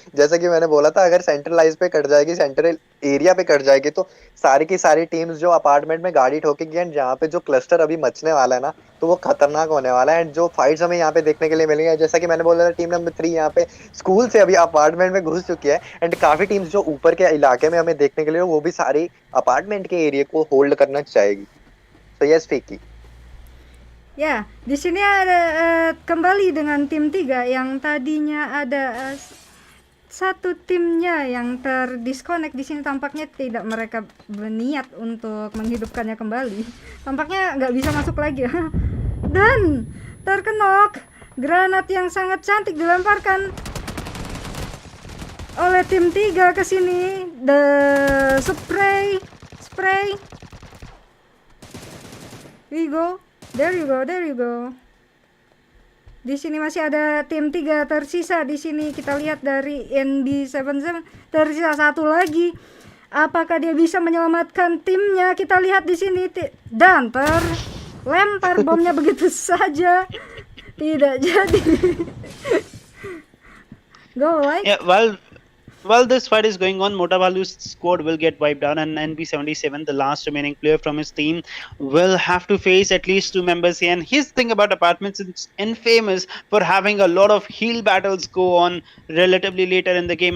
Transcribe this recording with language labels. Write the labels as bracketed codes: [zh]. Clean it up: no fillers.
[hi] जैसा कि मैंने बोला था, अगर सेंट्रलाइज पे कट जाएगी, सेंट्रल एरिया पे कट जाएगी, तो सारी की सारी टीम्स जो अपार्टमेंट में गाड़ी ठोकेगी एंड जहाँ पे जो क्लस्टर अभी मचने वाला है ना, तो वो खतरनाक होने वाला है। एंड जो फाइट्स हमें यहाँ पे देखने के लिए मिलेंगे, जैसा कि मैंने बोला था, टीम नंबर 3 यहाँ पे स्कूल से अभी अपार्टमेंट में घुस चुकी है। एंड काफी टीम्स जो ऊपर के इलाके में हमें देखने के लिए, वो भी सारी अपार्टमेंट के एरिया को होल्ड करना चाहेगी। तो यस फिकी। [id] ya, di sini ada kembali dengan tim 3 yang tadinya ada satu timnya yang terdisconnect. Di sini tampaknya tidak mereka berniat untuk menghidupkannya kembali. Tampaknya nggak bisa masuk lagi. Dan terkenok granat yang sangat cantik dilemparkan oleh tim 3 ke sini. [en] The spray. There you go. [id] Di sini masih ada tim 3 tersisa di sini. Kita lihat dari NB77 tersisa satu lagi. Apakah dia bisa menyelamatkan timnya? Kita lihat di sini dan terlempar bomnya begitu saja. Tidak jadi. [en] Go like. Yeah, while this fight is going on, Motabalu's squad will get wiped out, and NB77, the last remaining player from his team, will have to face at least 2 members here. And his thing about apartments, it's infamous for having a lot of heal battles go on relatively later in the game.